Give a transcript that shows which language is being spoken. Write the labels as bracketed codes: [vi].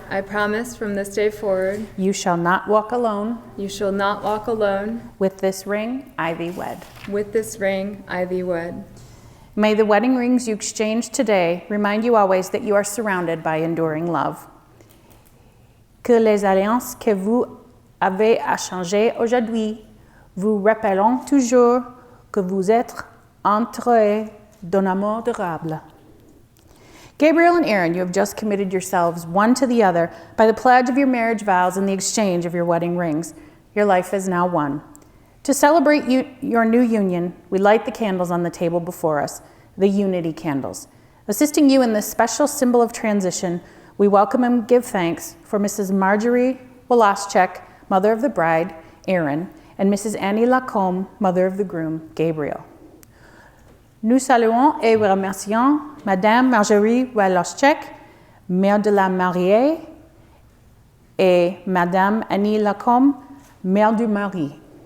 [en] I promise from this day forward, you shall not walk alone. you shall not walk alone. With this ring, I thee wed. With this ring, I thee wed. May the wedding rings you exchange today remind you always that you are surrounded by enduring love. [fr] Que les alliances que vous avez à changer aujourd'hui vous rappelleront toujours que vous êtes entrés d'un amour durable. [en] Gabriel and Erin, you have just committed yourselves one to the other by the pledge of your marriage vows and the exchange of your wedding rings. Your life is now one. To celebrate your new union, we light the candles on the table before us, the unity candles. Assisting you in this special symbol of transition, we welcome and give thanks for Mrs. Marjorie Wolaschek, mother of the bride, Erin, and Mrs. Annie Lacombe, mother of the groom, Gabriel. [fr] Nous saluons et remercions Madame Marjorie Wolaschek, mère de la mariée, et Madame Annie Lacombe, mère du mari.